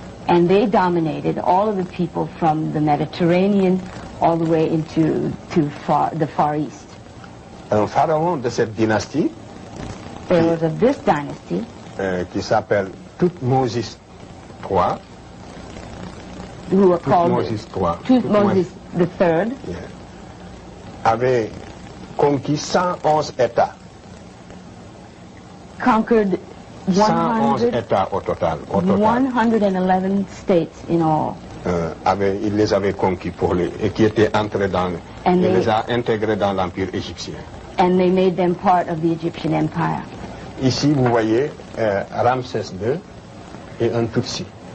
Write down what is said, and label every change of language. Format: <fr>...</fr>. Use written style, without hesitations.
<en>And they dominated all of the people from the Mediterranean all the way into the Far East.</en> <fr>Un pharaon de cette dynastie,</fr> <en>There was of this dynasty,</en> <fr>qui s'appelle Thutmose III,</fr> <en>who were called Thutmose III,</en> <fr>avait conquis 111 États.</fr> <en>conquered</en> <fr>111 États au total.</fr> <en>111 states in all.</en> <fr>Il les avait conquis et qui étaient entrés il les a intégrés dans l'Empire égyptien.</fr> <en>And they made them part of the Egyptian Empire.</en> <fr>Ici, vous voyez Ramsès II et un Tutsi.</fr>